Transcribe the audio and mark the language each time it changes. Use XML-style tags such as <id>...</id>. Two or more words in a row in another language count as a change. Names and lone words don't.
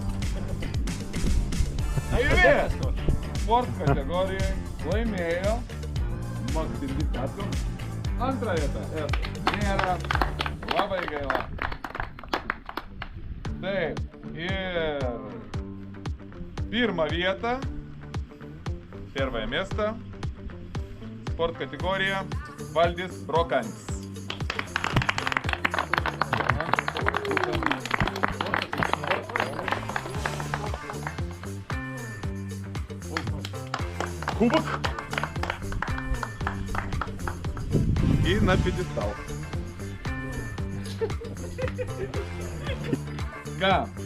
<lt>Laimėjęs. Sport kategorijai laimėjo Maksim Исятков. Antra vieta. Nėra. Labai gaila. Taip. Ir pirma vieta.</lt> <ru>Первое место. Спорт категория Вальдис Броканис. Кубок. И на пьедестал.</ru> <lt>Ką?</lt>